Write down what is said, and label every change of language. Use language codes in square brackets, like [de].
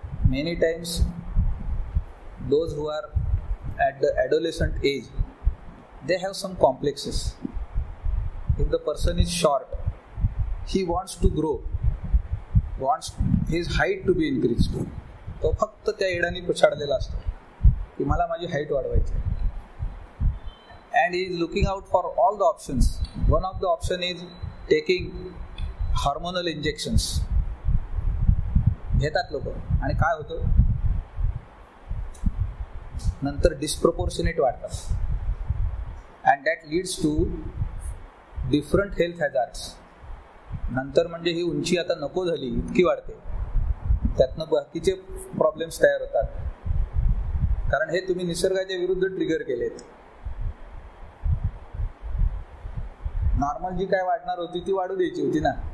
[en] Many times those who are at the adolescent age, they have some complexes. If the person is short, he wants to grow, wants his height to be increase. [mr] तो फक्त त्या एडाने पछाडलेला असतो की मला माझी height वाढवायची. [en] And he is looking out for all the options. One of the option is taking hormonal injections. [mr] घेतात लोक आणि काय होतं, नंतर डिस्प्रपोर्शनेट वाढतात. [en] and that leads to different health hazards. [mr] नंतर म्हणजे ही उंची आता नको झाली इतकी वाढते, त्यातनं बाकीचे प्रॉब्लेम्स तयार होतात. कारण हे तुम्ही निसर्गाच्या विरुद्ध ट्रिगर केलेत. नॉर्मल जी काय वाढणार होती ती वाढू द्यायची होती ना.